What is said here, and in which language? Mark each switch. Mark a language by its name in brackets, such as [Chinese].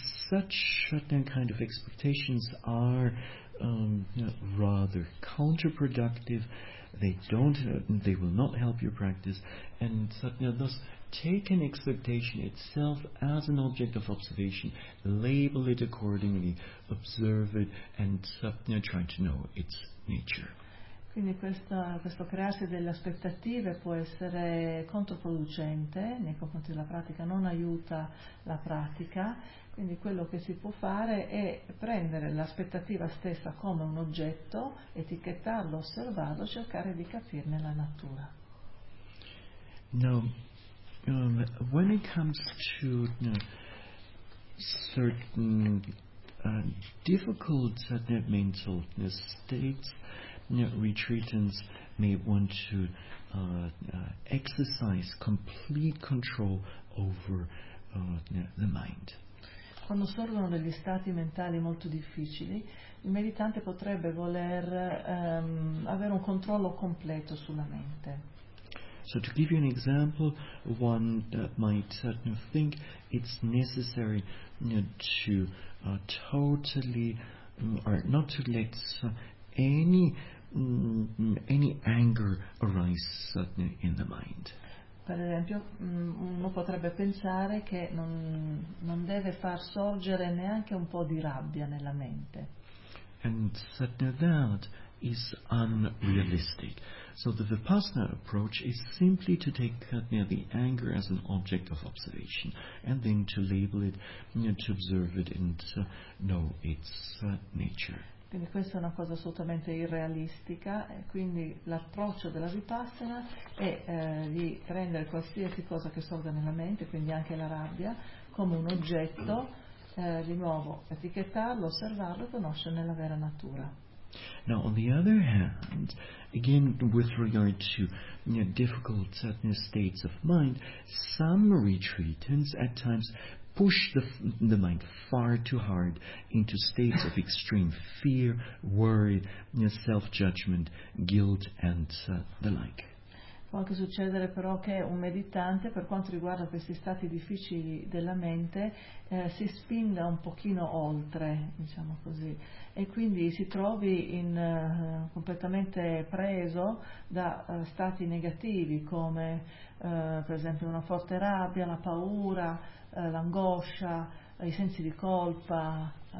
[English] Such kind of expectations are rather counterproductive. They don't. They will not help your practice. And thus, take an expectation itself as an object of observation. Label it accordingly. Observe it and try to know its nature. [Italian] Quindi questo crearsi delle aspettative può essere controproducente nei confronti della pratica, non aiuta la pratica. Quindi quello che si può fare è prendere l'aspettativa stessa come un oggetto, etichettarlo, osservarlo, cercare di capirne la natura. [English] Now, when it comes to certain difficult mental states, retreatants may want to exercise complete control over the mind. [Italian] Quando sorgono degli stati mentali molto difficili, il meditante potrebbe voler avere un controllo completo sulla mente. [English] So to give you an example, one might think it's necessary to totally or not to let any anger arise in the mind. [Italian] Per esempio, uno potrebbe pensare che non deve far sorgere neanche un po' di rabbia nella mente. [English] And that is unrealistic. So the Vipassana approach is simply to take the anger as an object of observation and then to label it, to observe it and to know its nature. [Italian] Quindi questa è una cosa assolutamente irrealistica, e quindi l'approccio della Vipassana è di rendere qualsiasi cosa che sorga nella mente, quindi anche la rabbia, come un oggetto, di nuovo etichettarlo, osservarlo e conoscerne la vera natura. [English] Now, on the other hand, again, with regard to difficult states of mind, some retreatants at times push the mind far too hard into states of extreme fear, worry, self-judgment, guilt and the like. [Italian] Può anche succedere però che un meditante, per quanto riguarda questi stati difficili della mente, si spinga un pochino oltre, diciamo così, e quindi si trovi completamente preso da stati negativi come per esempio una forte rabbia, la paura, l'angoscia, i sensi di colpa,